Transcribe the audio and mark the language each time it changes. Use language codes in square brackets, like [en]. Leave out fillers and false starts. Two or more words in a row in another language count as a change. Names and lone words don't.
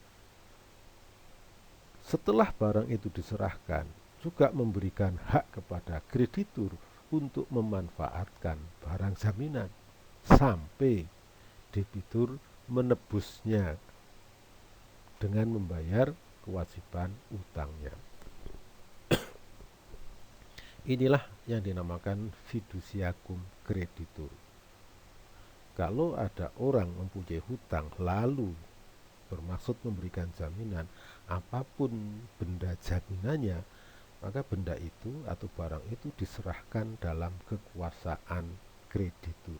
[id] Setelah barang itu diserahkan, juga memberikan hak kepada kreditur untuk memanfaatkan barang jaminan sampai debitur menebusnya dengan membayar kewajiban utangnya. Inilah yang dinamakan [la] fiducia cum creditur. [id] Kalau ada orang mempunyai hutang lalu bermaksud memberikan jaminan, apapun benda jaminannya, maka benda itu atau barang itu diserahkan dalam kekuasaan kreditur.